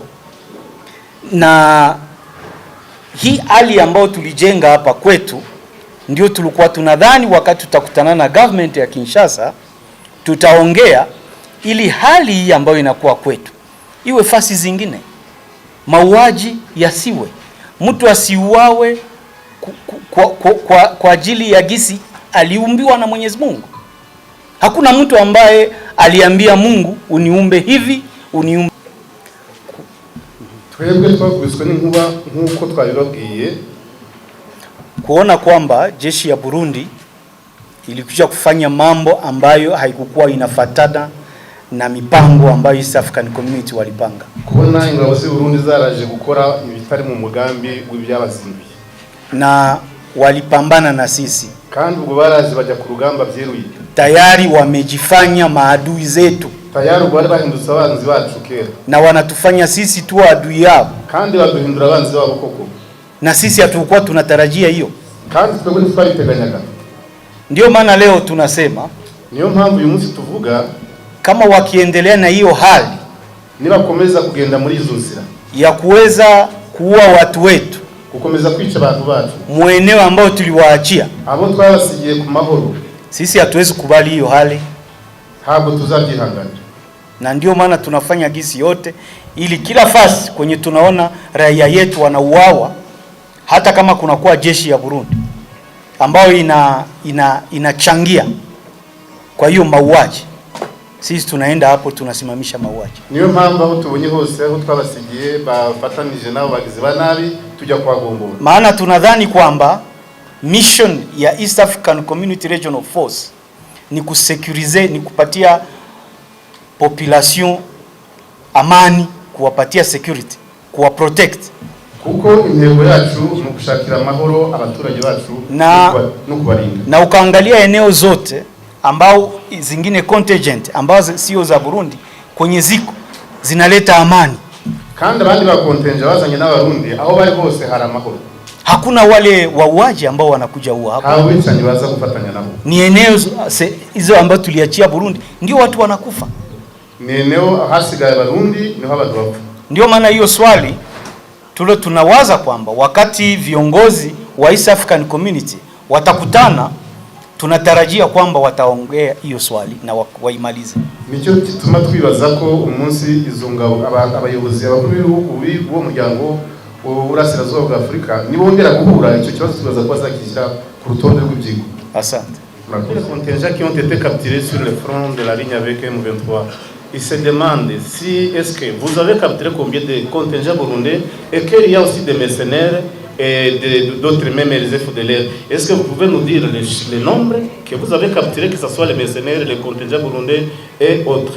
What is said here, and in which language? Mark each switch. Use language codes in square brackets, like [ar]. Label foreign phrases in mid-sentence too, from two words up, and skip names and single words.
[sw] Na hii hali ambayo tulijenga hapa kwetu ndio tulikuwa tunadhani wakati tutakutana na government ya Kinshasa tutaongea ili hali hii ambayo inakuwa kwetu iwe fasi zingine, mauaji yasiwe, mtu asiuawe kwa ajili ya gisi aliumbiwa na Mwenyezi Mungu. Hakuna mtu ambaye aliambia Mungu uniumbe hivi uniumbe. [rw] Twebwe twakubiswe n'inkuba nk'uko twabibabwiye, [sw] kuona kwamba jeshi ya Burundi ilikuja kufanya mambo ambayo haikukuwa inafatana na mipango ambayo East African Community walipanga. [rw] Kubona ingabo z'u Burundi zaraje gukora ibitari mu mugambi w'ibyabazinduye, [sw] na walipambana na sisi, [rw] kandi ubwo baraje bajya ku rugamba byeruye, [sw] tayari wamejifanya maadui zetu, [rw] tayari ubwo bahindutse abanzi bacu kera, [sw] na wanatufanya sisi tu adui yao, [rw] kandi baduhindura abanzi babo koko, [sw] na sisi hatukuwa tunatarajia hiyo, [rw] kandi twebwe twabiteganyaga. [sw] Ndio maana leo tunasema, [rw] niyo mpamvu uyu munsi tuvuga [sw] kama wakiendelea na hiyo hali, [rw] nibakomeza kugenda muri izo nzira [sw] ya kuweza kuua watu wetu, [rw] kukomeza kwica abantu bacu [sw] mueneo ambao tuliwaachia, [rw] abo twabasigiye ku mahoro, [sw] sisi hatuwezi kubali hiyo hali, [rw] ntabwo tuzabyihanganira. [sw] Na ndio maana tunafanya gisi yote ili kila fasi kwenye tunaona raia yetu wanauawa, hata kama kunakuwa jeshi ya Burundi ambayo inachangia kwa hiyo mauaji, sisi tunaenda hapo tunasimamisha mauaji. [rw] Niyo mpamvu aho tubonye hose aho twabasigiye bafatanije nabo bagizi ba nabi tujya kwa gombora. [sw] Maana tunadhani kwamba mission ya East African Community Regional Force ni kusecurize, ni kupatia population amani, kuwapatia security, kuwa protect. [rw] Kuko intego yacu ni gushakira amahoro abaturage bacu no kubarinda. [sw] Na ukaangalia eneo zote ambao zingine contingent ambazo sio za Burundi kwenye ziko zinaleta amani, [rw] kandi abandi ba contingent bazanye n'abarundi aho bari bose hari amahoro. [sw] Hakuna wale wauaji ambao wanakuja huwa hapa, [rw] hao wicanyi baza kufatanya nabo. [sw] Ni eneo hizo ambazo tuliachia Burundi ndio watu wanakufa, [rw] ni eneo hasigaye Burundi ni haba tuwafu. [sw] Ndio maana hiyo swali tunawaza kwamba wakati viongozi wa East African Community watakutana, tunatarajia kwamba wataongea hiyo swali na waimalize. [rw] Nicyo kituma twibaza ko umunsi izo ngabo abayobozi abakuru b'ibihugu bo muryango urasirazuba bwa Afrika nibongera guhura, icyo kibazo twibaza ko bazakishyira ku rutonde rw'ibyigo. [sw] Asante. [fr] Les contingents qui ont été capturés sur le front de la ligne avec M23, ils se demandent si est-ce que vous avez capturé combien de contingents burundais et qu'il y a aussi des mercenaires et d'autres même les FDLR. Est-ce que vous pouvez nous dire le nombre que vous avez capturé, que ce soit les mercenaires, les contingents burundais et autres?